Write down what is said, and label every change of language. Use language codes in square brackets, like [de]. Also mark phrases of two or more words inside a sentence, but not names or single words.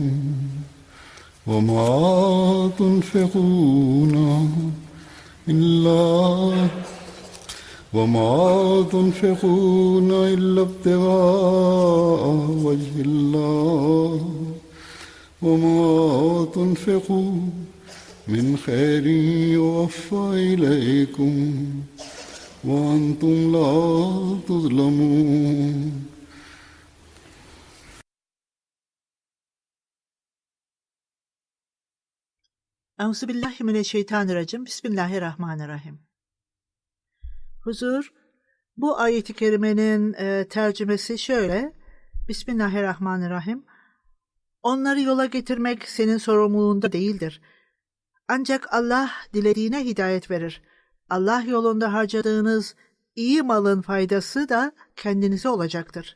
[ar] وما تنفقون إلا ابتغاء وجه الله وما تنفقوا من خير يوفى إليكم وأنتم لا تظلمون. [tr] Euzubillahimineşşeytanirracim. Bismillahirrahmanirrahim. Huzur, bu ayet-i kerimenin tercümesi şöyle. Bismillahirrahmanirrahim. Onları yola getirmek senin sorumluluğunda değildir. Ancak Allah dilediğine hidayet verir. Allah yolunda harcadığınız iyi malın faydası da kendinize olacaktır.